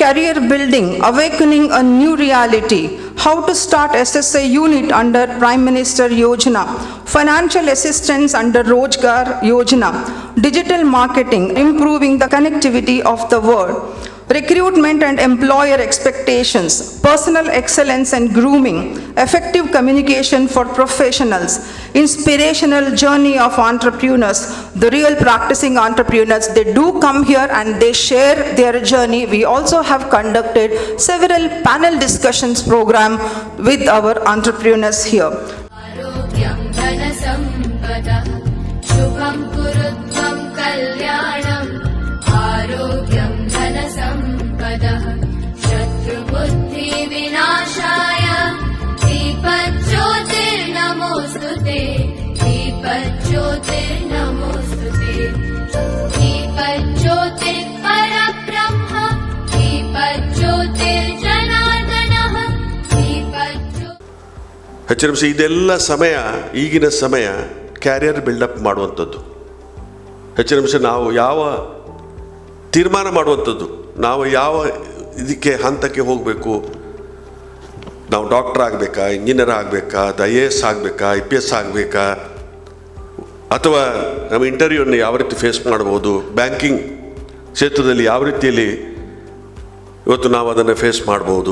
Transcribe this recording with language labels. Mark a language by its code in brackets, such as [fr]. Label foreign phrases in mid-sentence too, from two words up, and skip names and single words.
[en] career building, awakening a new reality, how to start SSA unit under Prime Minister Yojana, financial assistance under Rojgar Yojana, digital marketing, improving the connectivity of the world, recruitment and employer expectations, personal excellence and grooming, effective communication for professionals, inspirational journey of entrepreneurs, the real practicing entrepreneurs. They do come here and they share their journey. We also have conducted several panel discussions program with our entrepreneurs here. [sa] आरोग्यं धनसम्पदः शुभं कुरुत्वं कल्याणम् आरोग्यं धनसम्पदः शत्रुबुद्धिविनाशाय दीपज्योतिर्नमोऽस्तुते दीपज्योतिर्नमोऽस्तुते दीपज्योतिर्परब्रह्म दीपज्योतिर्जनार्दनः [kn] HMC ಇದೆಲ್ಲ ಸಮಯ ಈಗಿನ ಸಮಯ [en] career buildup [kn] ಮಾಡುವಂಥದ್ದು. HMC ನಾವು ಯಾವ ತೀರ್ಮಾನ ಮಾಡುವಂಥದ್ದು, ನಾವು ಯಾವ ಇದಕ್ಕೆ ಹಂತಕ್ಕೆ ಹೋಗಬೇಕು, ನಾವು ಡಾಕ್ಟರ್ ಆಗಬೇಕಾ, ಇಂಜಿನಿಯರ್ ಆಗಬೇಕಾ, IAS ಆಗಬೇಕಾ, IPS ಆಗಬೇಕಾ, ಅಥವಾ ನಮ್ಮ ಇಂಟರ್ವ್ಯೂವನ್ನು ಯಾವ ರೀತಿ ಫೇಸ್ ಮಾಡ್ಬೋದು, ಬ್ಯಾಂಕಿಂಗ್ ಕ್ಷೇತ್ರದಲ್ಲಿ ಯಾವ ರೀತಿಯಲ್ಲಿ ಇವತ್ತು ನಾವು ಅದನ್ನು ಫೇಸ್ ಮಾಡ್ಬೋದು.